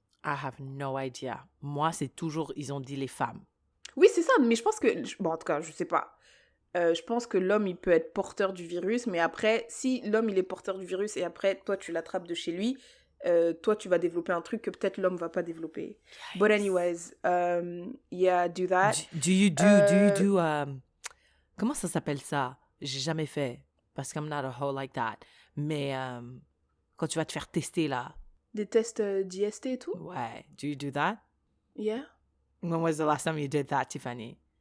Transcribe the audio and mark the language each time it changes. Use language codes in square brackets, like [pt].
[en] I have no idea. [fr] Moi, c'est toujours, ils ont dit les femmes. Oui, c'est ça, mais je pense que... Bon, en tout cas, je sais pas. Je pense que l'homme, il peut être porteur du virus, mais après, si l'homme, il est porteur du virus et après, toi, tu l'attrapes de chez lui, toi, tu vas développer un truc que peut-être l'homme va pas développer. [en] But anyways, yeah, do that. Do you do [fr] comment ça s'appelle ça? J'ai jamais fait parce que [en] I'm not a hoe like that. [fr] Mais quand tu vas te faire tester là, Des tests d'IST et tout? [en] ouais, do you do that? Yeah. When was the last time you did that, Tiffany?